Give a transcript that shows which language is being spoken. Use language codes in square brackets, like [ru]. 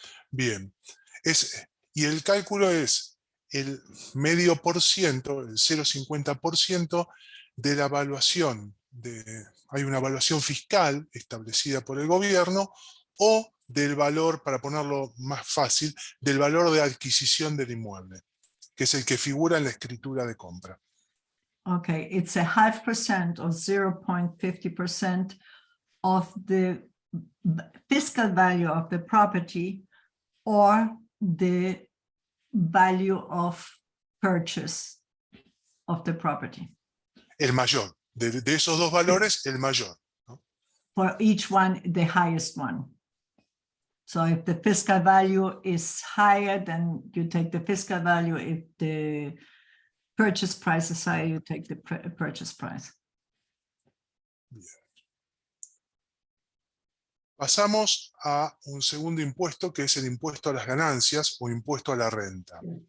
[es] Bien, y el cálculo es el 0,5%, el 0,50% de la evaluación. Hay una evaluación fiscal establecida por el gobierno o del valor, para ponerlo más fácil, del valor de adquisición del inmueble, que es el que figura en la escritura de compra. [en] Okay, it's a 0.5% or 0.50% of the fiscal value of the property or the value of purchase of the property. [es] El mayor, de esos dos valores, el mayor. [en] For each one, the highest one. So if the fiscal value is higher, then you take the fiscal value. If the purchase price is higher, you take the purchase price. [es] Pasamos a un segundo impuesto, que es el impuesto a las ganancias o impuesto a la renta.